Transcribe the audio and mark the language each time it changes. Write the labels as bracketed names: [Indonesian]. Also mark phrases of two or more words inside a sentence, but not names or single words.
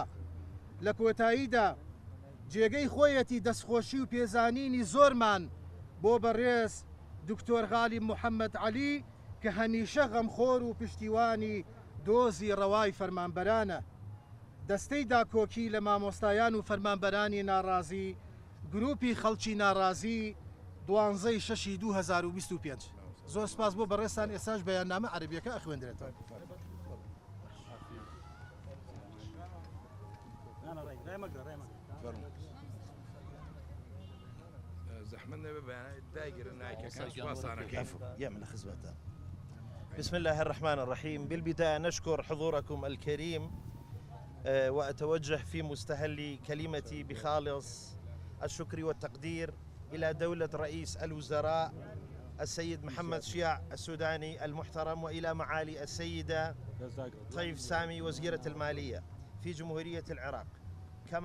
[Central Kurdish] لە کۆتاییدا جێگەی خۆیەتی دەستخۆشی و پێزانینی زۆرمان بۆ بەڕێز دکتۆر غالیب محەممەد عەلی کە هەمیشە غەمخۆر و پشتیوانی دۆزی ڕەوای فەرمانبەرانە. دەستەی داکۆکی لە مامۆستایان و فەرمانبەرانی ناڕازی گروپی خەڵکی ناڕازی 12/6/2025. زۆر سپاس بۆ بەڕێستان. ئێساش بەیاننامە عەرەبیەکە ئەخوێندرێتەوە. [Arabic] بسم الله الرحمن الرحيم. بالبداية نشكر حضوركم الكريم وأتوجه في مستهل كلمتي بخالص الشكر والتقدير إلى دولة رئيس الوزراء السيد محمد شيع السوداني المحترم وإلى معالي السيدة طيب سامي وزيرة المالية في جمهورية العراق.